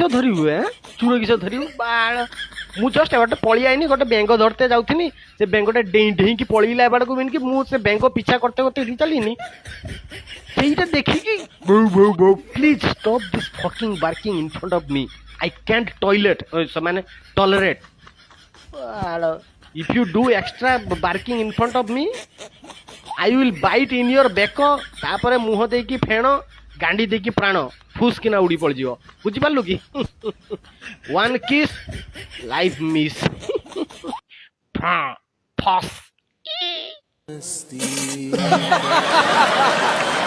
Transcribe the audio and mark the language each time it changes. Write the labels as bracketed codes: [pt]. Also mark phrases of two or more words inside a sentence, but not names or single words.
[or] ଧରିବୁ ଚୁର କିସ ଧରିବୁ ବାଳ ମୁଁ ଜଷ୍ଟ ଗୋଟେ ପଳେଇ ଆଇନି ଗୋଟେ ବେଙ୍ଗ ଧରତେ ଯାଉଥିନି ସେ ବେଙ୍ଗଟା ଡେଇଁକି ପଳେଇଲା ଏବାଡ଼କୁ ବିନିକି ମୁଁ ସେ ବେଙ୍ଗ ପିଛା କରତେ ଏଠି ଚାଲିନି ସେଇଟା ଦେଖିକି [en] please stop this fucking barking in front of me I can't ମାନେ tolerate if you do extra barking in front of me I will bite in your [or] ବେକ ତାପରେ ମୁହଁ ଦେଇକି ଫେଣ ଗାଣ୍ଡି ଦେଇକି ପ୍ରାଣ ଫୁସ୍ କିନା ଉଡ଼ି ପଡ଼ିଯିବ ବୁଝିପାରିଲୁ କି [en] one kiss life miss ଫସ୍